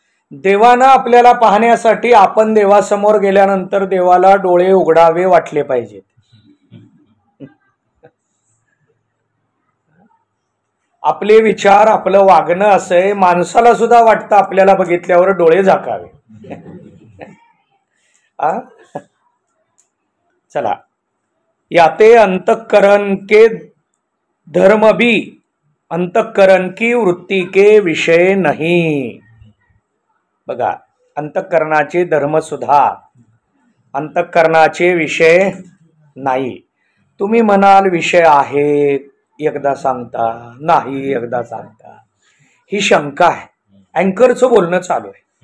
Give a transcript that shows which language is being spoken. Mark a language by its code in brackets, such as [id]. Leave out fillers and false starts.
[mr] देवानं आपल्याला पाहण्यासाठी आपण देवासमोर गेल्यानंतर देवाला डोळे उघडावे वाटले पाहिजेत. आपले विचार, आपलं वागणं असं आहे, माणसाला सुद्धा वाटतं आपल्याला बघितल्यावर डोळे झाकावे. चला, [hi] याते अंतःकरण के धर्म भी अंतःकरण की वृत्ती के विषय नहीं. [mr] बघा, अंतःकरणाचे धर्म सुद्धा अंतःकरणाचे विषय नाही. तुम्ही म्हणाल विषय आहे, एकदा सांगता नाही, एकदा सांगता. ही शंका आहे. अँकरचं बोलणं चालू आहे.